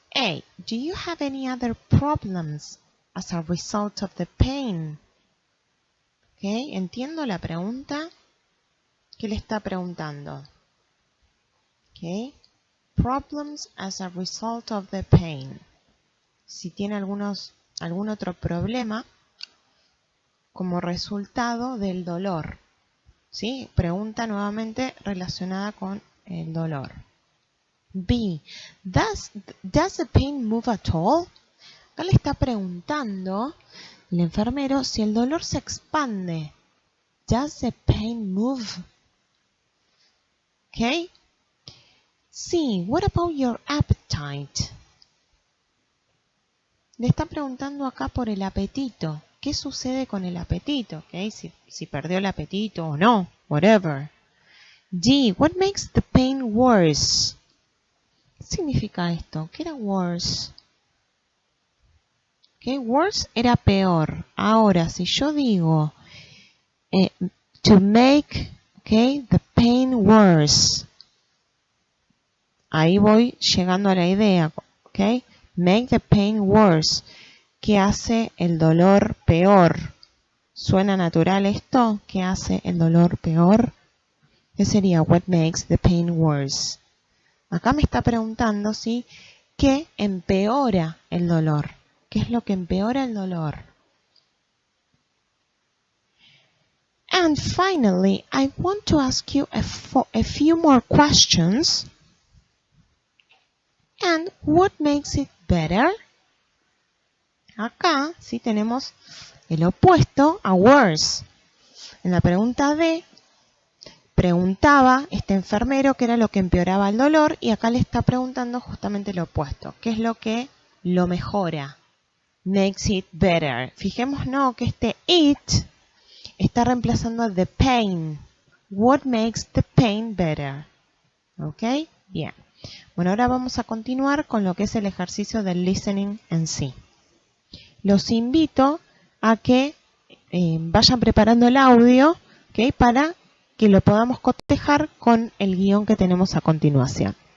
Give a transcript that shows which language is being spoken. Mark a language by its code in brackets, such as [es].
[en] A, do you have any other problems as a result of the pain? [es] Okay, ¿entiendo la pregunta? ¿Qué le está preguntando? Okay. [en] Problems as a result of the pain. [es] Si tiene algún otro problema como resultado del dolor. ¿Sí? Pregunta nuevamente relacionada con el dolor. [en] B. Does the pain move at all? [es] Acá le está preguntando el enfermero si el dolor se expande. [en] Does the pain move? Okay. Sí, what about your appetite? [es] Le está preguntando acá por el apetito. ¿Qué sucede con el apetito? Okay, si perdió el apetito o no, whatever. [en] D, what makes the pain worse? [es] ¿Qué significa esto? ¿Qué era worse? Okay, worse era peor. Ahora, si yo digo to make, okay, the pain [en] pain worse. [es] Ahí voy llegando a la idea, ¿ok? Make the pain worse. ¿Qué hace el dolor peor? ¿Suena natural esto? ¿Qué hace el dolor peor? ¿Qué sería what makes the pain worse? Acá me está preguntando, ¿sí? ¿Qué empeora el dolor? ¿Qué es lo que empeora el dolor? [en] And finally, I want to ask you a few more questions. And what makes it better? [es] Acá sí tenemos el opuesto a worse. En la pregunta D, preguntaba este enfermero qué era lo que empeoraba el dolor y acá le está preguntando justamente lo opuesto. ¿Qué es lo que lo mejora? Makes it better. Fijémonos que este it está reemplazando a the pain. [en] What makes the pain better? [es] ¿Ok? Bien. Bueno, ahora vamos a continuar con lo que es el ejercicio del listening en sí. Los invito a que vayan preparando el audio, ¿okay? Para que lo podamos cotejar con el guión que tenemos a continuación.